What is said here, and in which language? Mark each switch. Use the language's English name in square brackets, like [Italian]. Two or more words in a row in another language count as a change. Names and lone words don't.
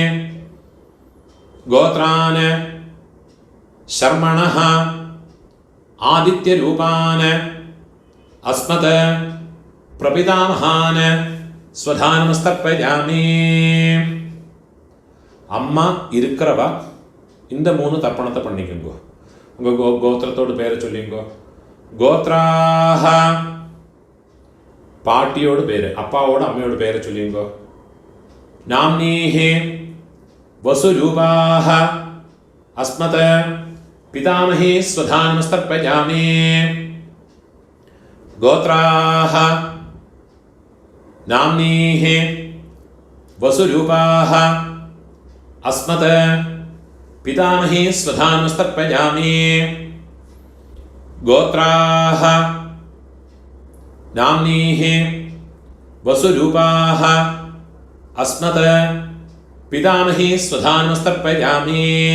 [Sanskrit] ഗോത്രാന് ശർമ്മണഃ ആദിത്യരൂപാന് അസ്മത് പ്രപിതാമഹാന് സ്വധാനമസ്തർപ്പയാമി. [Tamil] അമ്മ இருக்கிறவ இந்த 3 தர்ப்பணத்தை பண்ணிக்கோங்க. உங்க கோத்திரத்தோடு பேரை சொல்லிங்கோ. கோத்ராஹ பாட்டியோடு பேரு, அப்பாவோட அம்மையோட பேரை சொல்லிங்கோ. [Sanskrit] நாம்னீஹி வசுரூபாஹ அஸ்மத பிதாமஹி ஸ்வதானமஸ்தர்ப்பயாமி. கோத்ராஹ நாம்னீஹி வசுரூபாஹ அஸ்மத പിതാമഹി സ്വധാനമസ്തർപ്പയാമി. ഗോത്രാഹ നാംനീഹി വസുരൂപാഹ അസ്മത് പിതാമഹി സ്വധാനമസ്തർപ്പയാമി.